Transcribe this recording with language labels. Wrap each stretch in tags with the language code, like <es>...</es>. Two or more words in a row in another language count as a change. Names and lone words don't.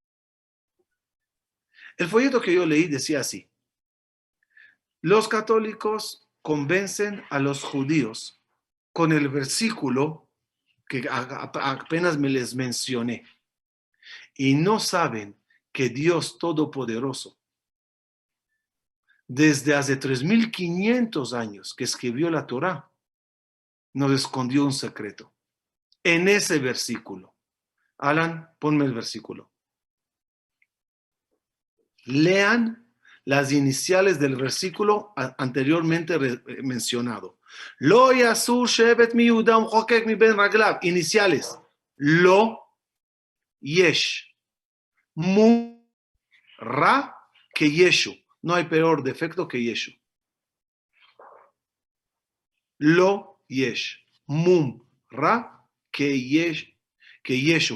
<es>El folleto que yo leí decía así, los católicos convencen a los judíos con el versículo que apenas me les mencioné y no saben que Dios Todopoderoso, desde hace 3.500 años que escribió la Torá, nos escondió un secreto. En ese versículo. Alan, ponme el versículo. Lean las iniciales del versículo anteriormente mencionado.</es> <he>לא יסור שבט מיהודה ומחוקק מבין רגליו.</he> <es>Iniciales.</es> <he>לא, יש, מו, רע,</he> <es>que yeshu. No hay peor defecto que yeshu.</es> <he>לא, יש, מום, רע,</he> <es>que yeshu.</es>